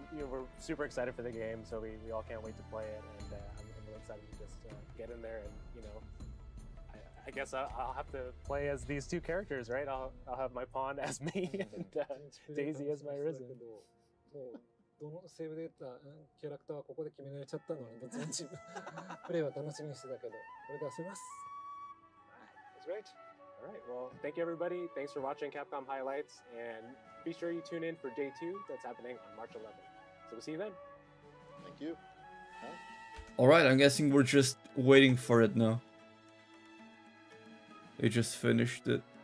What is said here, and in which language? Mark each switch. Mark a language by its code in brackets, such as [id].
[en] We're super excited for the game, so we all can't wait to play it. And I'm really excited to just get in there and, I guess I'll have to play as these two characters, right? I'll have my pawn as me and Daisy as my Risen. [ja] どのセーブデータ、キャラクターはここで決められちゃったので、どっちのチームプレイは楽しみにしてたけど、これで遊びます。 [en] That's great. All right. Well, thank you everybody. Thanks for watching Capcom Highlights, and be sure you tune in for day 2 that's happening on March 11th. So we'll see you then. Thank you. Alright, I'm guessing we're just waiting for it now. They just finished it.